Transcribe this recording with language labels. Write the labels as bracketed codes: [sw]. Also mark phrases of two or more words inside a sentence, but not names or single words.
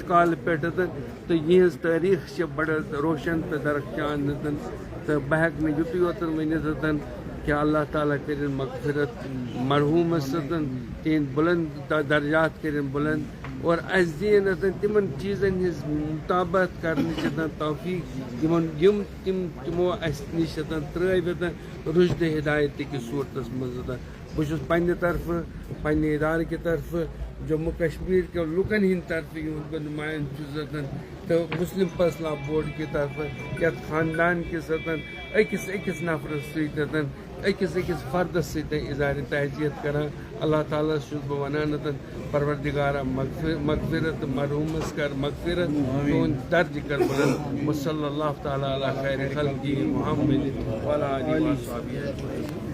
[ks] کالہٕ پٮ۪ٹھ تہٕ یِہٕنٛز تٲریٖخ چھِ بڑٕ روشن تہٕ درخشان تہٕ بہٕ ہٮ۪کہٕ نہٕ یُتُے یوتن ؤنِتھ کہ اللہ تعالیٰ کرن مغفرت مرحوٗمس تہنٛدۍ بُلند درجات کرن بُلند اور اسہِ دِیِن تِمن چیٖزن ہٕنٛز مُطابقت کرنٕچ توفیٖق یِم تِمو اسہِ نِش ترٲوِتھ رُشدِ ہدایت کِس صوٗرتس منٛز. بہٕ چھُس پننہِ طرفہٕ پننہِ ادارٕ کہِ طرفہٕ جموں کشمیر کے لُکن ہٕنٛدِ طرفہٕ یِہُنٛد بہٕ نُمایند چھُس تہٕ مسلم پرسنل بورڈ کہِ طرفہٕ یتھ خاندان کِس أکِس نفرس سۭتۍ أکِس فردس سۭتۍ اظہارِ تعزیت کران. اللہ تعالیٰ چھُس بہٕ ونان پروردگارا مغفرت مرحوٗمس کر مغفرت تُہُنٛد درجہِ کر بلند. [ar] وصلی اللہ تعالیٰ علی خیر خلقہ محمد وعلی آلہ وصحبہ اجمعین.